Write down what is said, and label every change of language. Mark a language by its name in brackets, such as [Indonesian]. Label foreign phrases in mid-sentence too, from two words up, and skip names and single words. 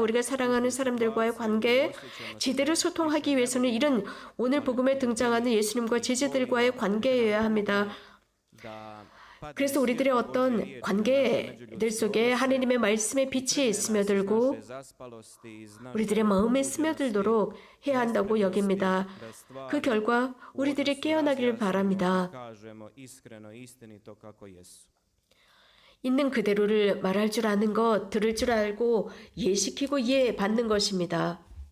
[Korean] 우리가 사랑하는 사람들과의 관계, 제대로 소통하기 위해서는 이런 오늘 복음에 등장하는 예수님과 제자들과의 관계여야 합니다. [Croatian] da [Korean] 그래서 우리들의 어떤 관계들 속에 하나님의 말씀의 빛이 스며들고 [Croatian] zaspalosti i zna [Korean] 우리들의 마음에 스며들도록 해야 한다고 여깁니다. 그 결과 우리들이 깨어나기를 바랍니다. [Croatian] kažemo iskreno i istinito kako jesu. [Korean] 있는 그대로를 말할 줄 아는 것, 들을 줄 알고 이해시키고 이해받는 것입니다.